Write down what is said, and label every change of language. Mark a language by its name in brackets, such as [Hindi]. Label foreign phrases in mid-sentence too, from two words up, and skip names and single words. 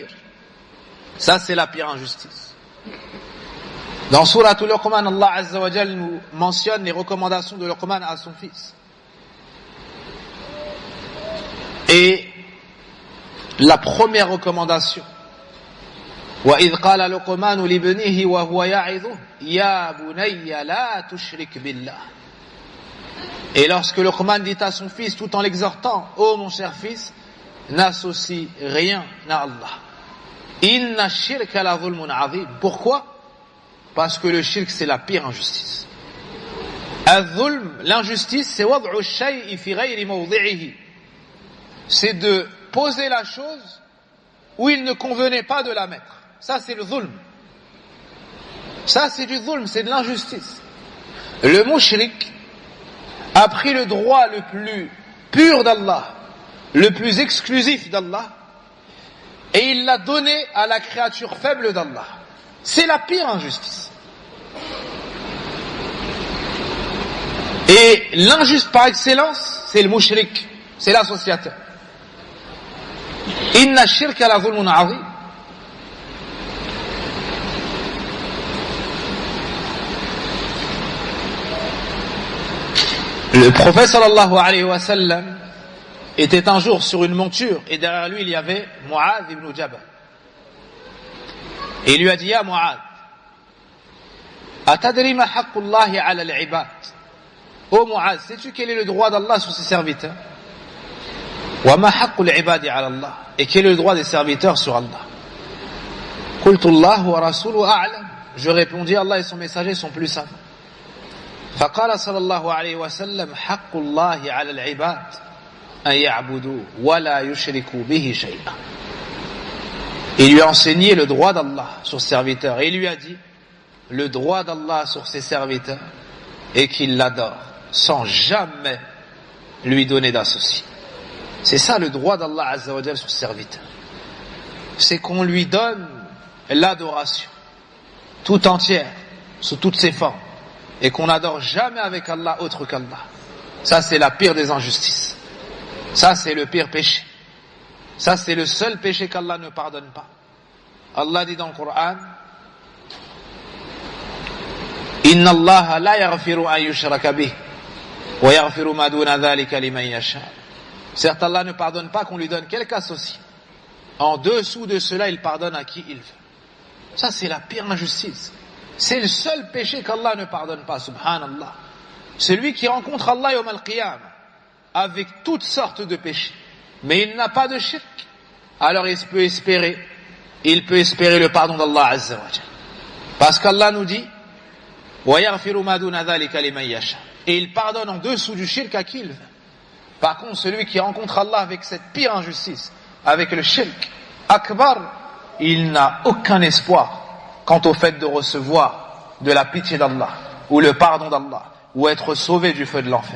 [French] Ça c'est la pire injustice. Dans Surat Luqman, Allah [Arabic] عز وجل [French] nous mentionne les recommandations de Luqman à son fils. Et la première recommandation, [Arabic] وَإِذْ قَالَ لُقْمَانُ لِابْنِهِ وَهُوَ يَعِظُهُ يَا بُنَيَّ لَا تُشْرِكْ بِاللَّهِ. [French] Et lorsque Luqman dit à son fils, tout en l'exhortant, ô mon cher fils, n'associe rien à Allah. [Arabic] إن الشرك لظلم عظيم. [French] Pourquoi? Parce que le shirk c'est la pire injustice. [Arabic] Al-dhulm, [French] l'injustice, c'est [Arabic] وضع الشيء في غير موضعه. [French] C'est de poser la chose où il ne convenait pas de la mettre. Ça c'est le dhulm. Ça c'est du dhulm, c'est de l'injustice. Le mushrik a pris le droit le plus pur d'Allah, le plus exclusif d'Allah, et il l'a donné à la créature faible d'Allah. C'est la pire injustice. Et l'injuste par excellence, c'est le mushrik, c'est l'associateur. [Arabic] إن الشرك لظلم عظيم. [French] Le prophète [Arabic] صلى الله عليه وسلم [French] était un jour sur une monture et derrière lui il y avait Mu'adh ibn Jabal. Et il lui a dit: [Arabic] يا معاذ أتدري ما حق الله على العباد. [French] Ô Mu'adh, sais-tu quel est le droit d'Allah sur ses serviteurs? [Arabic] وما حق العباد على الله, [French] et quel est le droit des serviteurs sur Allah? [Arabic] قلت الله ورسوله أعلم. [French] Je répondis: Allah et son messager sont plus savants. [Arabic] فقال صلى الله عليه وسلم حق الله على العباد أن يعبدوا ولا يشركوا به شيئا. [French] Il lui a enseigné le droit d'Allah sur ses serviteurs et il lui a dit le droit d'Allah sur ses serviteurs est qu'il l'adore sans jamais lui donner d'associé. C'est ça le droit d'Allah [Arabic] عز وجل [French] sur ses serviteurs, c'est qu'on lui donne l'adoration tout entière sous toutes ses formes et qu'on n'adore jamais avec Allah autre qu'Allah. Ça c'est la pire des injustices, ça c'est le pire péché, ça c'est le seul péché qu'Allah ne pardonne pas. Allah dit dans le Coran: [Arabic] إن الله لا يغفر أن يشرك به ويغفر ما دون ذلك لمن يشاء. [French] Certes, Allah ne pardonne pas qu'on lui donne quelque associé. En dessous de cela, il pardonne à qui il veut. Ça c'est la pire injustice. C'est le seul péché qu'Allah ne pardonne pas, subhanallah. Celui qui rencontre Allah [Arabic] يوم القيامة [French] avec toutes sortes de péchés, mais il n'a pas de shirk, alors il peut espérer le pardon d'Allah [Arabic] عز وجل. [French] Parce qu'Allah nous dit [Arabic] وَيَغْفِرُ مَا دُونَ ذَلِكَ لِمَنْ يَشَاءُ, [French] et il pardonne en dessous du shirk à qui il veut. Par contre, celui qui rencontre Allah avec cette pire injustice, avec le [Arabic] شرك أكبر, [French] il n'a aucun espoir quant au fait de recevoir de la pitié d'Allah, ou le pardon d'Allah, ou être sauvé du feu de l'enfer.